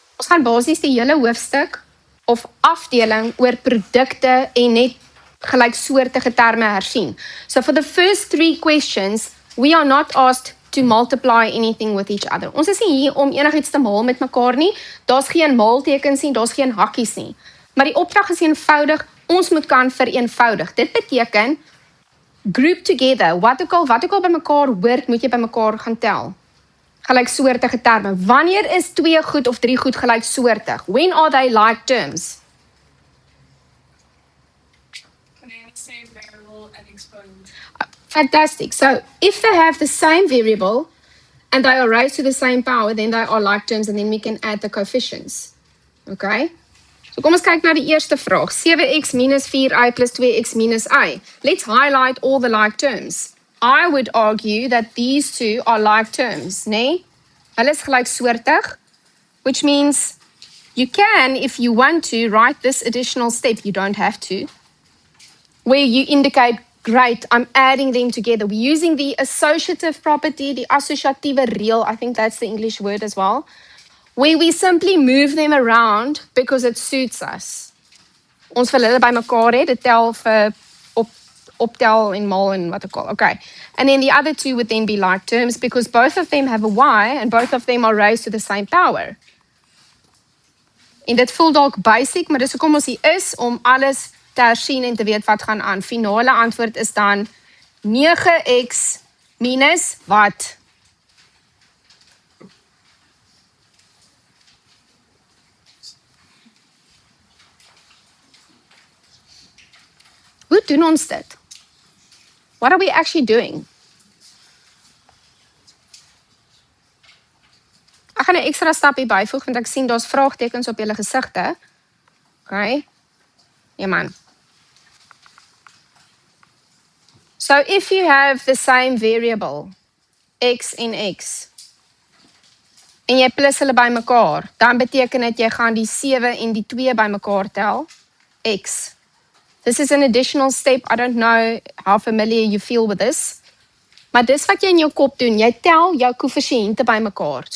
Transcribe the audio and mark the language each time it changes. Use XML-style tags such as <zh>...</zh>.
<af>gaan basies die hele hoofstuk of afdeling oor produkte en net gelyksoortige terme hersien.</af> <en>So for the first 3 questions, we are not asked to multiply anything with each other.</en> <af>Ons is nie hier om enigiets te maal met mekaar nie. Daar's geen maaltekens nie, daar's geen hakkies nie. Maar die opdrag is eenvoudig, ons moet kan vereenvoudig. Dit beteken</af> <en>group together,</en> <af>wat ook al by mekaar hoort, moet jy by mekaar gaan tel. Gelyksoortige terme. Wanneer is 2 goed of 3 goed gelyksoortig?</af> <en>When are they like terms? Same variable and exponent. Fantastic. So if they have the same variable and they are raised to the same power, then they are like terms and then we can add the coefficients. Okay?</en> <af>So kom ons kyk na die eerste vraag. 7x minus 4y plus 2x minus y.</af> <en>Let's highlight all the like terms. I would argue that these two are like terms, nee?</en> <af>Hulle is gelyksoortig,</af> <en>which means you can, if you want to, write this additional step. You don't have to. Where you indicate, great, I'm adding them together. We're using the associative property, the associatieve reël, I think that's the English word as well, where we simply move them around because it suits us.</en> <af>Ons wil hulle by mekaar hê, dit tel vir optel en maal en wat ook al.</af> <en>Okay. And then the other two would then be like terms because both of them have a y and both of them are raised to the same power.</en> <af>En dit voel dalk basic, maar dis hoekom ons hier is om alles te hersien en te weet wat gaan aan. Finale antwoord is dan 9x minus wat? Hoe doen ons dit?</af> <en>What are we actually doing?</en> <af>Ek gaan 'n ekstra stapie byvoeg want ek sien daar's vraagtekens op julle gesigte. Okay? Ja man.</af> <en>So if you have the same variable,</en> <af>x en x, en jy plus hulle by mekaar, dan beteken dit jy gaan die 7 en die 2 by mekaar tel, x.</af> <en>This is an additional step. I don't know how familiar you feel with this.</en> <af>Maar dis wat jy in jou kop doen, jy tel jou koëffisiënte by mekaar.</af>